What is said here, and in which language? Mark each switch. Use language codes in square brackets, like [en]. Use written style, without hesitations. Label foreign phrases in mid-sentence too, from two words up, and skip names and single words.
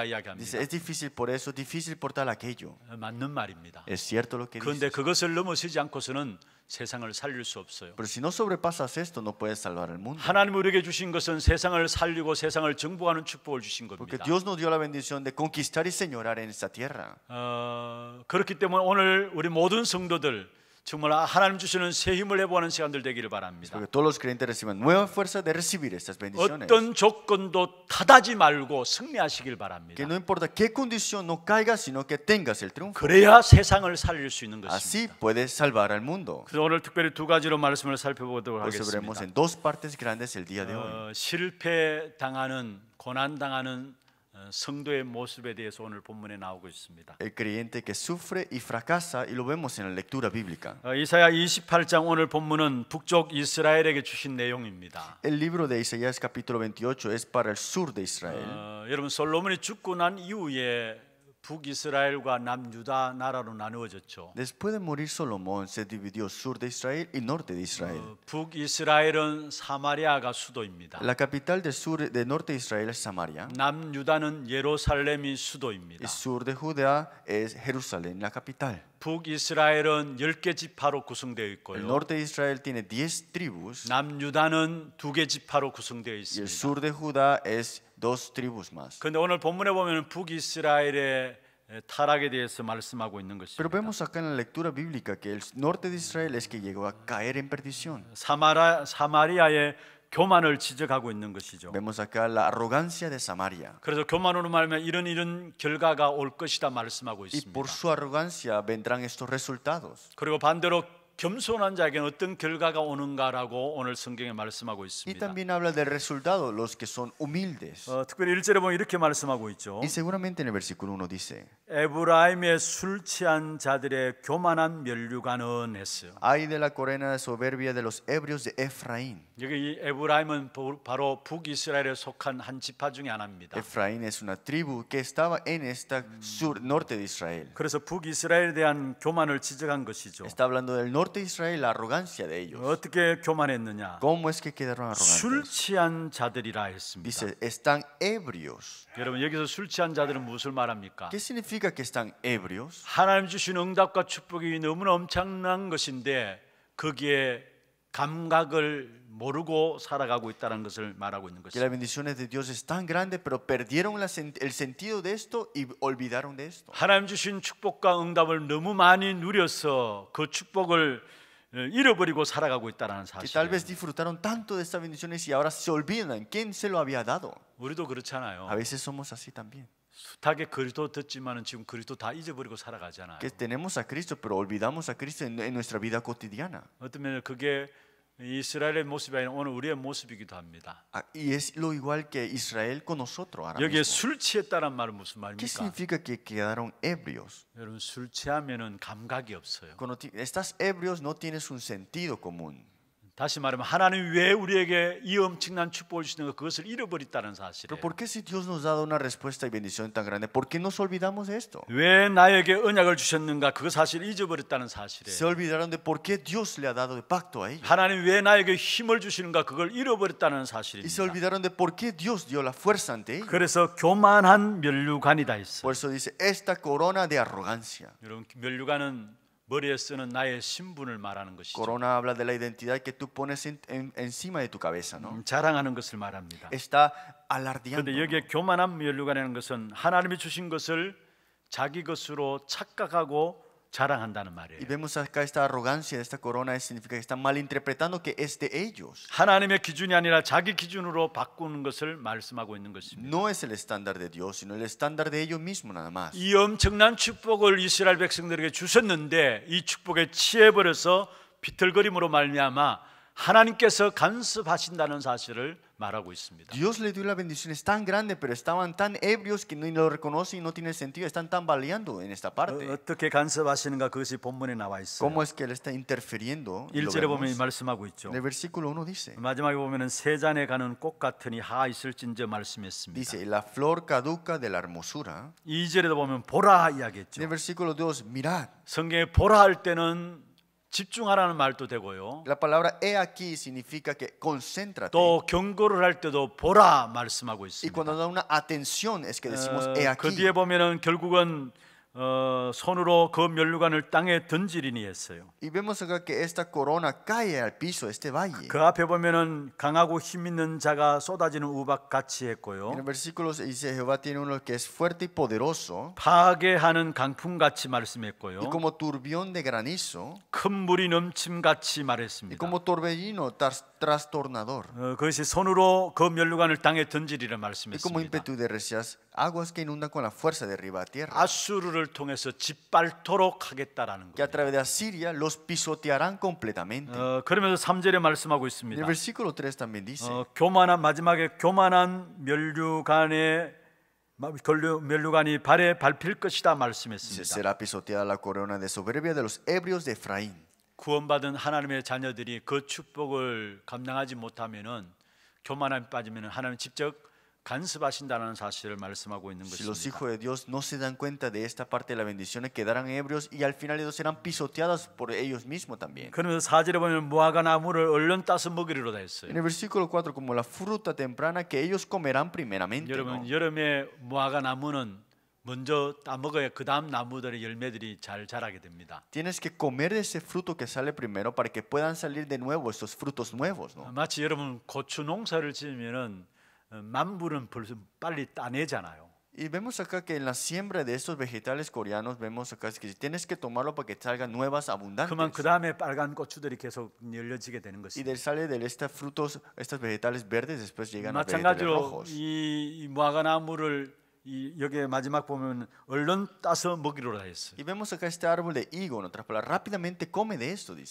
[es] Dice, [ko] 이야기합니다. [es] es difícil por eso, difícil por tal aquello. [ko] 맞는 말입니다. [es] Es cierto lo que [ko] 그런데 [es] dices. [ko] 그것을 넘어서지 않고서는 세상을 살릴 수 없어요. [es] Pero si no sobrepasas esto, no puedes salvar el mundo. [ko] 하나님 우리에게 주신 것은 세상을 살리고 세상을 정복하는 축복을 주신 [es] Porque [ko] 겁니다. [es] Dios nos dio la bendición de conquistar y señorar en esta tierra. [ko] 그렇기 때문에 오늘 우리 모든 성도들 정말 하나님 주시는 새 힘을 해보는 시간들 되기를 바랍니다. [es] Porque todos los creyentes reciban nueva fuerza de recibir estas bendiciones. [ko] 어떤 조건도 타다지 말고 승리하시길 바랍니다. [es] Que no importa qué condición no caigas, sino que tengas el triunfo. [ko] 그래야 세상을 살릴 수 있는 [es] Así [ko] 것입니다. [es] puedes salvar al mundo. [ko] 그래서 오늘 특별히 두 가지로 말씀을 살펴보도록 [es] Por eso veremos [ko] 하겠습니다. [es] en dos partes grandes el día de hoy. [ko] 실패당하는 고난당하는 성도의 모습에 대해서 오늘 본문에 나오고 있습니다. [es] El creyente que sufre y fracasa, y lo vemos en la lectura bíblica. [ko] 이사야 28장 오늘 본문은 북쪽 이스라엘에게 주신 내용입니다. [es] El libro de Isaías capítulo 28 es para el sur de Israel. [ko] 여러분 솔로몬이 죽고 난 이후에 북이스라엘과 남유다 나라로 나누어졌죠. [es] Después de morir Salomón, se dividió sur de Israel y norte de Israel. [ko] 북이스라엘은 사마리아가 수도입니다. [es] La capital del sur, del norte de Israel es Samaria. [ko] 남유다는 예루살렘이 수도입니다. [es] El sur de Judea es Jerusalén, la capital. [ko] 북이스라엘은 10개 지파로 구성되어 [es] El [ko] 있고요. [es] norte de Israel tiene 10 tribus [ko] 남유다는 2개 지파로 구성되어 [es] y el [ko] 있습니다. [es] sur de Judá es 2 tribus más. [ko] 그런데 오늘 본문에 보면 북이스라엘의 타락에 대해서 말씀하고 있는 [es] Pero [ko] 것입니다. [es] vemos acá en la lectura bíblica que el norte de Israel es que llegó a caer en perdición. [ko] 사마리아의 교만을 지적하고 있는 것이죠. [es] Vemos acá la arrogancia de Samaria. [ko] 그래서 교만으로 말하면 이런 결과가 올 것이다 말씀하고 [es] Y [ko] 있습니다. [es] por su arrogancia vendrán estos resultados. [ko] 그리고 반대로 겸손한 자에게는 어떤 결과가 오는가라고 오늘 성경에 말씀하고 [es] Y [ko] 있습니다. [es] también habla del resultado, los que son humildes. [ko] 특별히 1절에 보면 이렇게 말씀하고 있죠. [es] Y seguramente en el versículo 1 dice: [ko] 에브라임의 술 취한 자들의 교만한 면류관은 했어요. [es] Ay de la corona de soberbia de los ebrios de Efraín. [ko] 여기 이 에브라임은 바로 북이스라엘에 속한 한 지파 중에 하나입니다. [es] Efraín es una tribu que estaba en esta sur norte de Israel. [ko] 그래서 북이스라엘에 대한 교만을 지적한 것이죠. [es] Está hablando del norte de Israel, la arrogancia de ellos. [ko] 어떻게 교만했느냐? [es] ¿Cómo es que quedaron [ko] 술 [es] arrogantes? [ko] 취한 자들이라 했습니다. [es] Dice, están ebrios. [ko] 여러분 여기서 술 취한 자들은 무엇을 말합니까? [es] ¿Qué significa que están ebrios? [ko] 하나님 주신 응답과 축복이 너무나 엄청난 것인데 거기에 감각을 모르고 살아가고 있다는 것을 말하고 있는 [es] Que las [ko] 것입니다. [es] bendiciones de Dios es tan grande, pero perdieron el sentido de esto y olvidaron de esto. [ko] 하나님 주신 축복과 응답을 너무 많이 누려서 그 축복을 잃어버리고 살아가고 있다는 [es] Que tal vez [ko] 사실. [es] disfrutaron tanto de estas bendiciones y ahora se olvidan quién se lo había dado. [ko] 우리도 [es] A [ko] 그렇잖아요. [es] veces somos así también. [ko] 숱하게 그리스도 듣지만은 지금 그리스도 다 잊어버리고 살아가잖아요. [es] Que tenemos a Cristo, pero olvidamos a Cristo en nuestra vida cotidiana. [ko] 어떤 면에 그게 이스라엘의 모습이 아니라 오늘 우리의 모습이기도 합니다. [es] Y es lo igual que Israel con nosotros ahora [ko] 여기에 [es] mismo. [ko] 술 취했다는 말은 무슨 [es] ¿Qué [ko] 말입니까? [es] significa que quedaron ebrios? [ko] 여러분 술 취하면은 감각이 없어요. [es] Cuando estás ebrios no tienes un sentido común. [ko] 다시 말하면 하나님 왜 우리에게 이 엄청난 축복을 주시는가 그것을 잃어버렸다는 [es] Pero [ko] 사실이에요. [es] ¿por qué si Dios nos ha dado una respuesta y bendición tan grande, por qué nos olvidamos de esto? [ko] 왜 나에게 언약을 주셨는가 그거 사실 잊어버렸다는 [es] Se [ko] 사실이에요. [es] olvidaron de por qué Dios le ha dado de pacto a ellos. [ko] 하나님 왜 나에게 힘을 주시는가 그걸 잃어버렸다는 [es] Y se [ko] 사실입니다. [es] olvidaron de por qué Dios dio la fuerza ante ellos. [ko] 그래서 교만한 면류관이다 했어요. [es] Por eso dice, esta corona de arrogancia. [ko] 여러분 면류관은 머리에 쓰는 나의 신분을 말하는 것이죠. [es] Corona habla de la identidad que tú pones encima de tu cabeza, ¿no? [ko] 자랑하는 것을 말합니다. [es] Está alardeando. [ko] 그런데 여기에 교만한 면류관이라는 것은 하나님이 주신 것을 자기 것으로 착각하고 자랑한다는 [es] Y [ko] 말이에요. [es] vemos acá esta arrogancia de esta corona, significa que están malinterpretando que es de ellos. [ko] 하나님의 기준이 아니라 자기 기준으로 바꾸는 것을 말씀하고 있는 것입니다. [es] No es el estándar de Dios, sino el estándar de ellos mismos nada más. [ko] 이 엄청난 축복을 이스라엘 백성들에게 주셨는데 이 축복에 취해버려서 비틀거림으로 말미암아 하나님께서 간섭하신다는 사실을 말하고 있습니다. [es] Dios le dio la bendición, es tan grande, pero estaban tan ebrios que ni lo reconocen y no tiene sentido, están tambaleando en esta parte. [ko] 어떻게 간섭하시는가 그것이 본문에 나와 있어요. [es] ¿Cómo es que él está interfiriendo? Y lo [ko] 1절에 보면 [es] vemos. [ko] 말씀하고 있죠. [es] En el versículo 1 dice, [ko] 마지막에 보면은 세잔에 가는 꽃 같으니 하 있을진저 말씀했습니다. [es] dice, la flor caduca de la hermosura. [ko] 2절에도 보면 보라 [es] En el [ko] 이야기했죠. [es] versículo 2, mirad. [ko] 성경에 보라 할 때는 집중하라는 말도 되고요. [es] La palabra he aquí significa que concéntrate. [ko] 또 경고를 할 때도 보라 말씀하고 [es] Y [ko] 있습니다. [es] cuando da una atención es que decimos he [ko] 그 [es] aquí. [ko] 뒤에 보면은 결국은 손으로 그 면류관을 땅에 던지리니 했어요. [es] Y vemos acá que esta corona cae al piso de este valle. [ko] 그 앞에 보면은 강하고 힘 있는 자가 쏟아지는 우박 같이 [es] En [ko] 했고요. [es] el versículo se dice Jehová tiene uno que es fuerte y poderoso [ko] 파괴하는 강풍 같이 [es] y [ko] 말씀했고요. [es] como turbión de granizo [ko] 큰 물이 넘침 같이 [es] y [ko] 말했습니다. [es] como torbellino trastornador [ko] 그것이 손으로 그 면류관을 땅에 던지리라 [es] y como [ko] 말씀했습니다. [es] ímpetu de recias aguas que inundan con la fuerza de arriba a tierra. [ko] 아수르를 통해서 짓밟도록 하겠다라는 [es] Que a [ko] 거예요. [es] través de Asiria los pisotearán completamente. [ko] 그러면서 3절에 말씀하고 [es] En [ko] 있습니다. [es] el versículo 3 también dice [ko] 교만한 마지막에 교만한 면류관이 발에 밟힐 것이다 [es] dice, [ko] 말씀했습니다. [es] será pisoteada la corona de soberbia de los ebrios de Efraín. [ko] 구원받은 하나님의 자녀들이 그 축복을 감당하지 못하면은 교만함에 빠지면은 하나님 직접 간섭하신다는 사실을 말씀하고 있는 [es] Si los [ko] 것입니다. [es] hijos de Dios no se dan cuenta de esta parte de las bendiciones, quedarán ebrios y al final ellos serán pisoteados por ellos mismos también. [ko] 그러면서 4절에 보면 무화과 나무를 얼른 따서 먹이리로 다 했어요. [es] En el versículo 4, como la fruta temprana que ellos comerán primeramente. [ko] 여러분 [es] ¿no? [ko] 여름에 무화과 나무는 먼저 따 먹어야 그 다음 나무들의 열매들이 잘 자라게 됩니다. [es] Tienes que comer de ese fruto que sale primero para que puedan salir de nuevo estos frutos nuevos. ¿no? [ko] 마치 여러분 고추 농사를 지으면은 만불은 벌써 빨리 따내잖아요. [es] Y vemos acá que en la siembra de estos vegetales coreanos, vemos acá que tienes que tomarlo para que salgan nuevas abundantes. [ko] 그만 그 다음에 빨간 고추들이 계속 열려지게 되는 [es] Y [ko] 것입니다. [es] sale de estos frutos, estos vegetales verdes, después llegan a vegetales [ko] 마찬가지로 [es] rojos. [ko] 이 무화과 나무를 여기에 마지막 보면 얼른 따서 먹이로라 했어요. [es] Y vemos acá este árbol de higo, en otras palabras, rápidamente come de esto, dice.